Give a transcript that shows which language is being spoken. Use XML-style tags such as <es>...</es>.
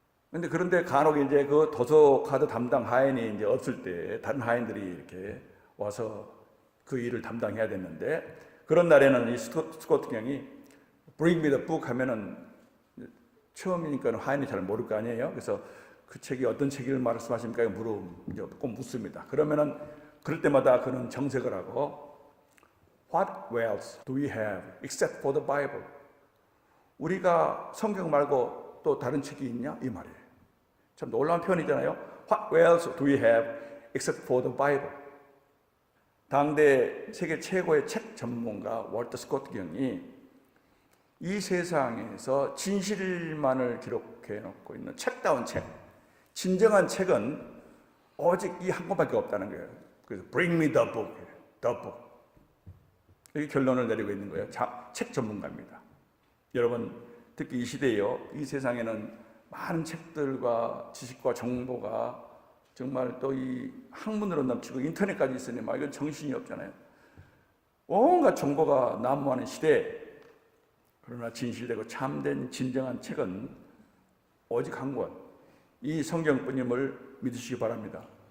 <ko>그런데 간혹 이제 그 도서카드 담당 하인이 이제 없을 때 다른 하인들이 이렇게 와서 그 일을 담당해야 됐는데 그런 날에는 이 스코트 경이</ko> <en>bring me the book</en> <ko>하면은 처음이니까 하인이 잘 모를 거 아니에요. 그래서 그 책이 어떤 책을 말씀하십니까? 꼭 묻습니다. 그러면은 그럴 때마다 그는 정색을 하고</ko> <en>What else do we have except for the Bible?</en> <ko>우리가 성경 말고 또 다른 책이 있냐? 이 말이에요. 참 놀라운 표현이잖아요.</ko> <en>What else do we have except for the Bible?</en> <ko>당대 세계 최고의 책 전문가 월터 스코트 경이 이 세상에서 진실만을 기록해 놓고 있는 책다운 책, 진정한 책은 오직 이 한 권밖에 없다는 거예요. 그래서</ko> <en>bring me the book, the book.</en> <ko>여기 결론을 내리고 있는 거예요. 책 전문가입니다. 여러분, 특히 이 시대에요. 이 세상에는 많은 책들과 지식과 정보가 정말 또 이 학문으로 넘치고 인터넷까지 있으니 막 이건 정신이 없잖아요. 온갖 정보가 난무하는 시대. 그러나 진실되고 참된 진정한 책은 오직 한 권, 이 성경뿐임을 믿으시기 바랍니다.</ko>